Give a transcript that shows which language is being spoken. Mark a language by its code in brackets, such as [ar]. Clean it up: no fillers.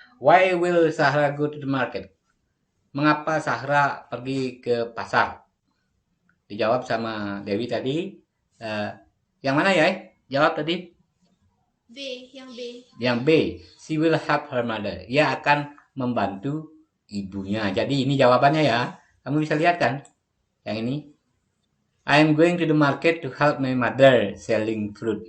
[en] Why will Sahra go to the market? [id] Mengapa Sahra pergi ke pasar? Dijawab sama Dewi tadi. Yang mana ya? Jawab tadi? Yang B. Yang B. [en] She will help her mother. [id] Ia akan membantu ibunya. Jadi ini jawabannya ya. Kamu bisa lihat kan? Yang ini. [en] I am going to the market to help my mother selling fruit.